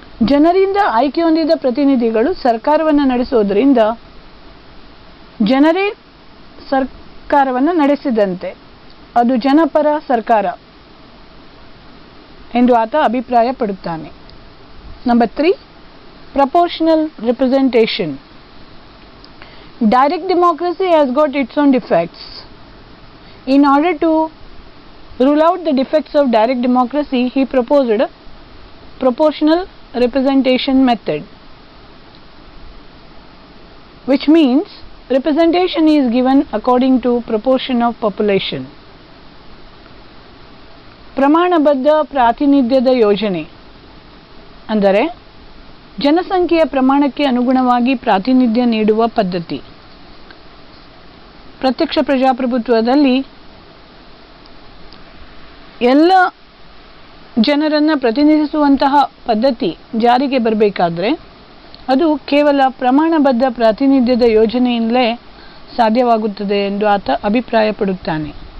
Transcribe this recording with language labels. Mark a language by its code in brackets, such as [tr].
[kn] ಜನರಿಂದ ಆಯ್ಕೆ ಹೊಂದಿದ ಪ್ರತಿನಿಧಿಗಳು ಸರ್ಕಾರವನ್ನು ನಡೆಸುವುದರಿಂದ ಜನರೇ ಸರ್ಕಾರವನ್ನು ನಡೆಸಿದಂತೆ, ಅದು ಜನಪರ ಸರ್ಕಾರ ಎಂದು ಆತ ಅಭಿಪ್ರಾಯಪಡುತ್ತಾನೆ. [en] Number 3, proportional representation. Direct democracy has got its own defects. In order to rule out the defects of direct democracy, he proposed a proportional representation method, which means representation is given according to proportion of population. [kn] ಪ್ರಮಾಣಬದ್ಧ ಪ್ರಾತಿನಿಧ್ಯದ ಯೋಜನೆ ಅಂದರೆ ಜನಸಂಖ್ಯೆಯ ಪ್ರಮಾಣಕ್ಕೆ ಅನುಗುಣವಾಗಿ ಪ್ರಾತಿನಿಧ್ಯ ನೀಡುವ ಪದ್ಧತಿ. ಪ್ರತ್ಯಕ್ಷ ಪ್ರಜಾಪ್ರಭುತ್ವದಲ್ಲಿ ಎಲ್ಲ ಜನರನ್ನು ಪ್ರತಿನಿಧಿಸುವಂತಹ ಪದ್ಧತಿ ಜಾರಿಗೆ ಬರಬೇಕಾದ್ರೆ ಅದು ಕೇವಲ ಪ್ರಮಾಣಬದ್ಧ ಪ್ರಾತಿನಿಧ್ಯದ ಯೋಜನೆಯಿಂದಲೇ ಸಾಧ್ಯವಾಗುತ್ತದೆ ಎಂದು ಆತ ಅಭಿಪ್ರಾಯಪಡುತ್ತಾನೆ.